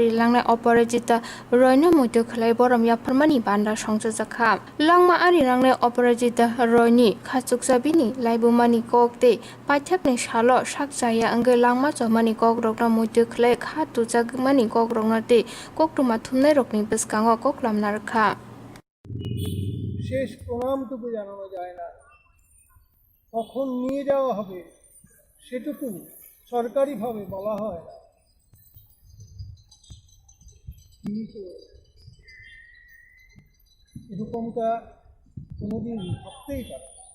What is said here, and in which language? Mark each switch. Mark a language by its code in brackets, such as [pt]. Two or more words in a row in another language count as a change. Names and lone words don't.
[trp] Langna Operajita Royno Mutu Khlai Boram Yaparmani Banda Songsa Zakha Langma Ari Langna Operajita Royni Khachuk Sabini Laibumani Kokte Paithakni Shalo Shakjaya Ange Langma Chomani Kok Rokna Mutu Khlai Khatu Jagmani Kok Rognate Koktuma Thumnai Rokni Buskango Koklam Narkha [bn] শেষ প্রণামটুকু জানানো যায় না, কখন নিয়ে যাওয়া হবে সেটুকু সরকারিভাবে বলা হয় না। তিনি তো এরকমটা কোনোদিন ভাবতেই পারে।